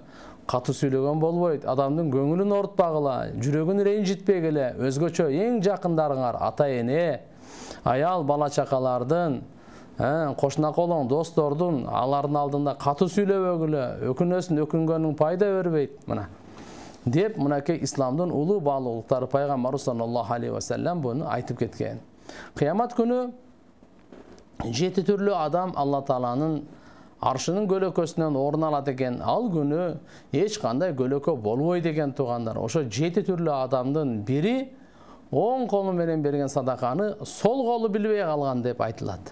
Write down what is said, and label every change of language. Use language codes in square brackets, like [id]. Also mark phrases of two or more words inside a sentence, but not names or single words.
[ky] Катуу сүйлөгөн болбойт, адамдын көңүлүн оорутпагыла, жүрөгүн ренжитпегиле, өзгөчө эң жакындарыңар, ата-эне, аял, бала чакалардын, кошуна колоң, достордун, алардын алдында катуу сүйлөбөгүлө, өкүнөсүн, өкүнгөнүң пайда бербейт, мына. Деп, мынакей исламдын улуу баалуулуктары Пайгамбар [ar] صلى الله عليه وسلم [ky] буну айтып кеткен. Кыямат күнү 7 түрлүү адам Алла Тааланын аршынын көлөкөсүнөн орун алат экен. Ал күнү эч кандай көлөкө болбойт экен туугандар. Ошо 7 түрлүү адамдын бири оң колу менен берген садаканы сол колу билбей калган деп айтылат.